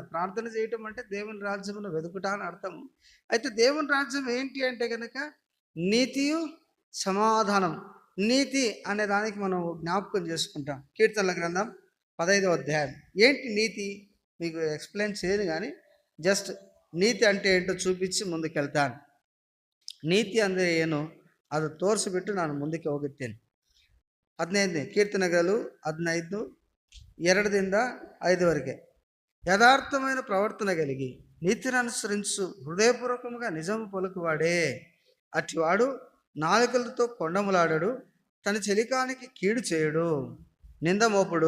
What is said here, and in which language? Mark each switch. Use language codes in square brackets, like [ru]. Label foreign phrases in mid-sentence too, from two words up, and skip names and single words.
[te] ప్రార్థన చేయటం అంటే దేవుని రాజ్యమును వెతుకుట అని అర్థము. అయితే దేవుని రాజ్యం ఏంటి అంటే కనుక నీతియు సమాధానం. నీతి అనే దానికి మనం జ్ఞాపకం చేసుకుంటాం. కీర్తనల గ్రంథం 15వ అధ్యాయం. ఏంటి నీతి మీకు ఎక్స్ప్లెయిన్ చేయను కానీ జస్ట్ నీతి అంటే ఏంటో చూపించి ముందుకెళ్తాను. [kn] ನೀತಿ ಅಂದರೆ ಏನು ಅದು ತೋರಿಸಿಬಿಟ್ಟು ನಾನು ಮುಂದಕ್ಕೆ ಹೋಗುತ್ತೇನೆ. [te] 15ನೇ కీర్తనలు 15 2-5 యథార్థమైన ప్రవర్తన కలిగి నీతిని అనుసరించు హృదయపూర్వకంగా నిజము పలుకువాడే అటివాడు నాలుకలతో కొండములాడడు, తన చెలికానికి కీడు చేయడు, నింద మోపుడు.